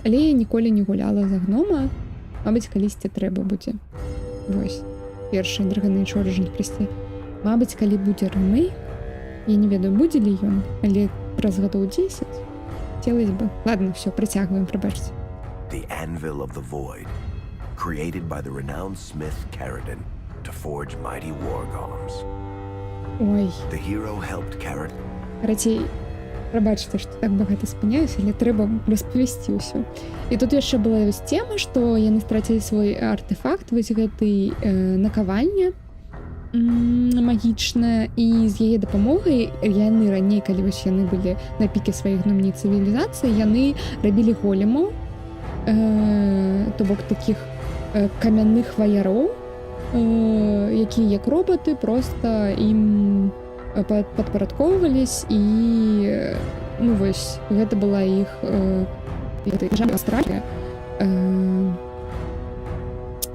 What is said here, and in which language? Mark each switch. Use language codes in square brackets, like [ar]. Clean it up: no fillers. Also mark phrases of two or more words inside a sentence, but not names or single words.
[be] Але я ніколі не гуляла за гнома. Мабыць, калісьці трэба будзе. Вось. Першы Dragon Age Origins прыйсці. Мабыць, калі будзе рэмейк, я не ведаю, будзе ли ён, але праз гадоў 10 хацелася бы. [ru] Ладно, все, [be] працягваем, прабачце. [en] The Anvil of the Void, created by the renowned smith Caridin to forge mighty war golems. [be] Ой. [en] The hero helped Caridin. [be] Карацей, прабачце, што так багата спыняюся, але трэба распавесці ўсё. І тут яшчэ была вось тема, што яны страцілі свой артефакт, вось гэтай накавальня магічная, і з яе дапамогай яны раней, калі вось яны былі на піке сваіх гномнай цывілізацыі, яны рабілі големаў, то бок такіх камянных ваяроў, якія як роботы проста ім падпарадкоўвались, і вось гэта была іх астралія.